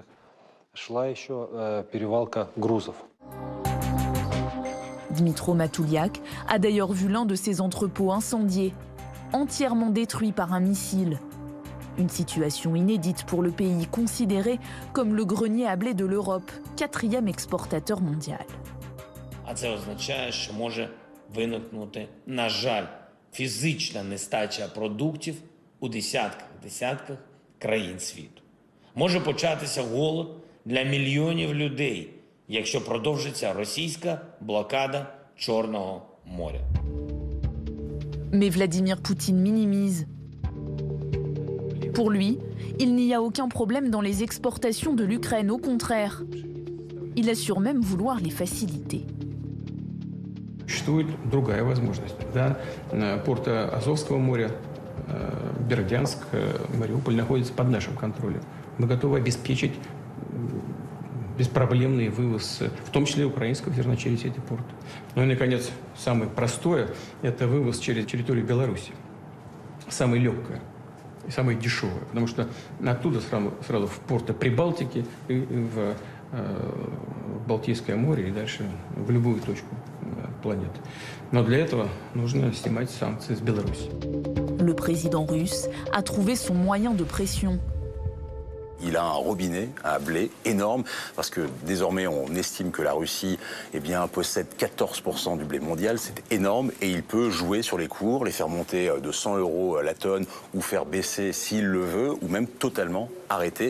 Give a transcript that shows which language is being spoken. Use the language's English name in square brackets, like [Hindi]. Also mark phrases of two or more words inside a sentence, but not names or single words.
[French] Dmytro Matouliak a d'ailleurs vu l'un de ses entrepôts incendié, entièrement détruit par un missile. Une situation inédite pour le pays considéré comme le grenier à blé de l'Europe, 4e exportateur mondial. [Ukrainian] це означає, що може виникнути, на жаль, фізична нестача продуктів у десятках країн світу. Може початися голод для мільйонів людей, якщо продовжиться російська блокада Чорного моря. [French] Mais Vladimir Poutine minimise. Pour lui, il n'y a aucun problème dans les exportations de l'Ukraine, au contraire. Il assure même vouloir les faciliter. [Russian] Существует другая возможность. Да? Порты Азовского моря, Бердянск, Мариуполь находятся под нашим контролем. Мы готовы обеспечить беспроблемный вывоз, в том числе украинского зерна через эти порты. Ну и, наконец, самое простое – это вывоз через территорию Беларуси. Самое легкое и самое дешевое, потому что оттуда сразу в порты Прибалтики и в Балтийское море и дальше в любую точку планеты. Но для этого нужно снимать санкции с Беларуси. [French] Le président russe a trouvé son moyen de pression. Il a un robinet à blé énorme parce que désormais on estime que la Russie possède 14% du blé mondial, c'est énorme et il peut jouer sur les cours, les faire monter de 100 € la tonne ou faire baisser s'il le veut ou même totalement arrêter.